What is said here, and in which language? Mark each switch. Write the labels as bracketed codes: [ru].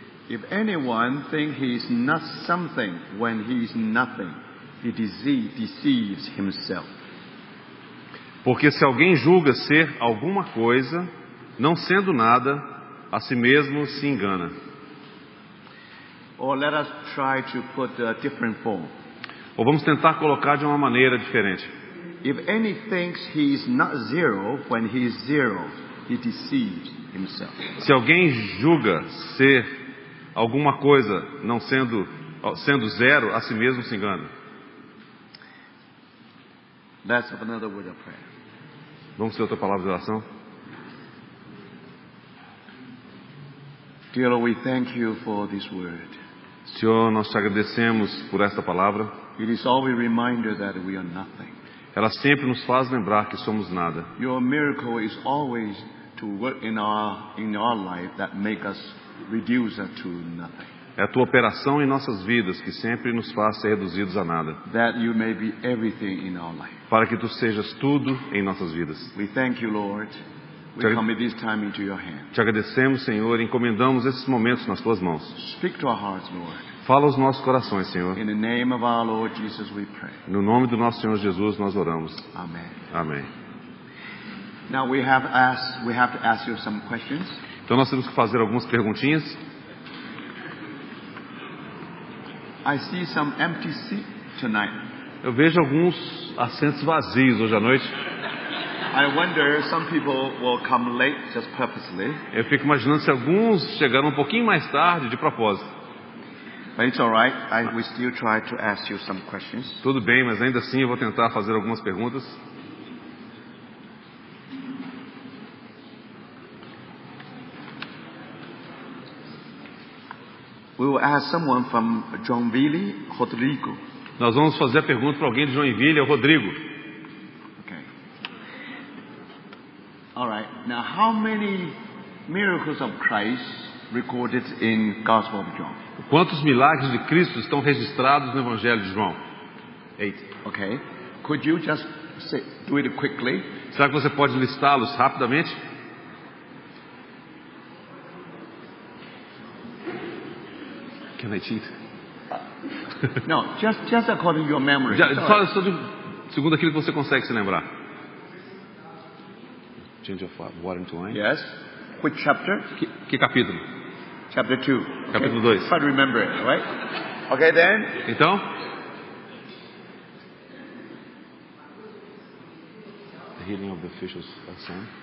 [en] If anyone think he is not something when he is nothing, he deceives himself. [pt] Porque se alguém julga ser alguma coisa, não sendo nada, a si mesmo se engana. [en] Or let us try to put a different form. [pt] Ou vamos tentar colocar de uma maneira diferente. [en] If any thinks he is not zero when he is zero, he deceives himself. [pt] Se alguém julga ser alguma coisa, não sendo zero, a si mesmo se engana. [en] Let's have another word of prayer. [pt] Vamos ter outra palavra de oração? [en] Dear Lord, we thank you for this word. [pt] Senhor, nós te agradecemos por esta palavra. [en] It is always a reminder that we are nothing. [pt] Ela sempre nos faz lembrar que somos nada. [en] Your miracle is always to work in our life that make us reduce it to nothing. [pt] É a tua operação em nossas vidas que sempre nos faz ser reduzidos a nada. [en] That you may be everything in our life. [pt] Para que tu sejas tudo em nossas vidas. [en] We thank you, Lord. We commit this time into your hand. [pt] Te agradecemos, Senhor, e encomendamos esses momentos nas tuas mãos. [en] Speak to our hearts, Lord. [pt] Fala aos nossos corações, Senhor. [en] In the name of our Lord Jesus we pray. [pt] No nome do nosso Senhor Jesus nós oramos. [en] Amen. [pt] Amém. [en] Now we have to ask you some questions. [pt] Então nós temos que fazer algumas perguntinhas. [en] I see some empty seat tonight. [pt] Eu vejo alguns assentos vazios hoje à noite. [en] I wonder some people will come late just purposely. [pt] Eu fico imaginando se alguns chegaram um pouquinho mais tarde de propósito. [en] But it's all right. We still try to ask you some questions. [pt] Tudo bem, mas ainda assim eu vou tentar fazer algumas perguntas. [en] We will ask someone from Joinville, Rodrigo. [pt] Nós vamos fazer a pergunta para alguém de Joinville, é o Rodrigo. [en] Okay. All right. Now, how many miracles of Christ recorded in Gospel of John? [pt] Quantos milagres de Cristo estão registrados no Evangelho de João? [en] 8. Okay. Could you just do it quickly? [pt] Será que você pode listá-los rapidamente? [en] Can I cheat? No, just according to your memory. [pt] Fala segundo aquilo que você consegue se lembrar. [en] Change of water into wine. Yes. Which chapter? [pt] Que capítulo? [en] Chapter 2. [pt] Capítulo 2. [en] Try to remember it, right? Okay, then. Então, the healing of the fish's son.